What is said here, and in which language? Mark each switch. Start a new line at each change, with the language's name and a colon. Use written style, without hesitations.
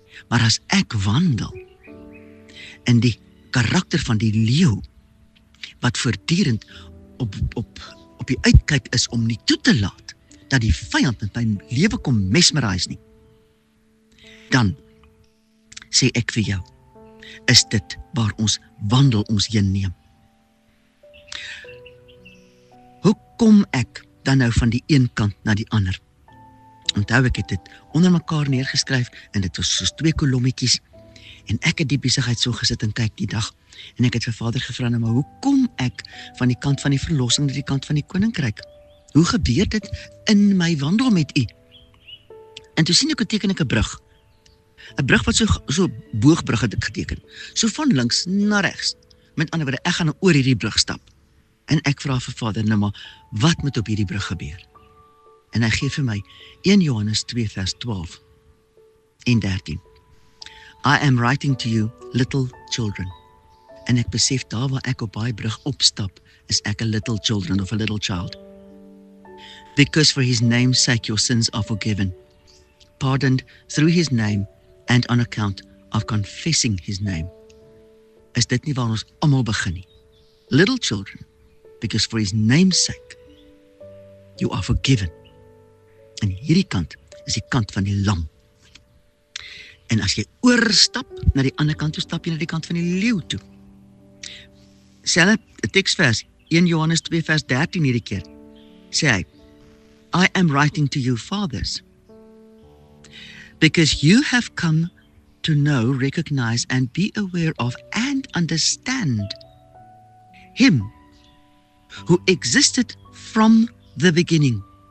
Afrikaans: Maar as ek wandel in die karakter van die leeu, wat voortdurend op die uitkyk is om nie toe te laat, dat die vyand met my lewe kom mesmerise nie, dan sê ek vir jou, is dit waar ons wandel ons heen neem. Hoe kom ek dan nou van die een kant na die ander? Onthou, ek het dit onder mekaar neergeskryf, en dit was soos 2 kolommetjies, en ek het die besigheid so gesit en kyk die dag, en ek het vir Vader gevra, nou, maar hoe kom ek van die kant van die verlossing na die kant van die koninkryk? Hoe gebeur dit in my wandel met u? En toe sien ek, hoe teken ek 'n brug. 'n brug wat so boogbrug het ek geteken. So van links na regs. Met ander woorde, ek gaan oor hierdie brug stap. En ek vra vir Vader, nou maar, wat moet op hierdie brug gebeur? En hy gee vir my 1 Johannes 2 vers 12 en 13.
English: I am writing to you, little children.
Afrikaans: En ek besef, daar waar ek op daai brug opstap, is ek
English: a little children of a little child. Because for his name's sake your sins are forgiven, pardoned through his name, and on account of confessing his name.
Afrikaans: Is dit nie waar ons almal begin nie?
English: Little children, because for his name's sake, you are forgiven.
Afrikaans: En hierdie kant is die kant van die lam. En as jy oorstap na die ander kant toe, stap jy na die kant van die leeu toe. Selfe teksvers, 1 Johannes 2 vers 13 hierdie keer, sê hy,
English: I am writing to you, fathers, because you have come to know, recognize, and be aware of, and understand him who existed from the beginning.